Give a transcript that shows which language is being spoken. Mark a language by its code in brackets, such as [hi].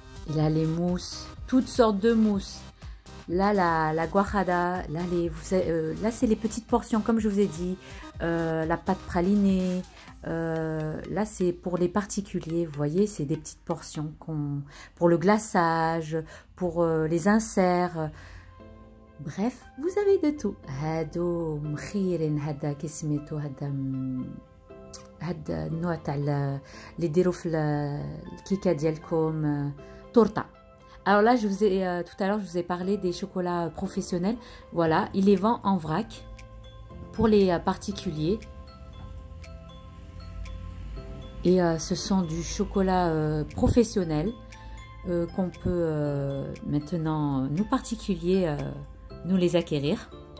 [fr] Et là, les mousses, toutes sortes de mousses. Là, la guajada. Là, là c'est les petites portions, comme je vous ai dit. La pâte pralinée. Là, c'est pour les particuliers, vous voyez, c'est des petites portions pour le glaçage, pour les inserts. Bref, vous avez de tout. [ar] هادو مخيرين هذا كيسميتو هذا النوع تاع اللي ديروا في الكيكه ديالكم تورته. [fr] Alors là, tout à l'heure, je vous ai parlé des chocolats professionnels. Voilà, il les vend en vrac pour les particuliers. Et ce sont du chocolat professionnel qu'on peut maintenant, nous particuliers, nous les acquérir.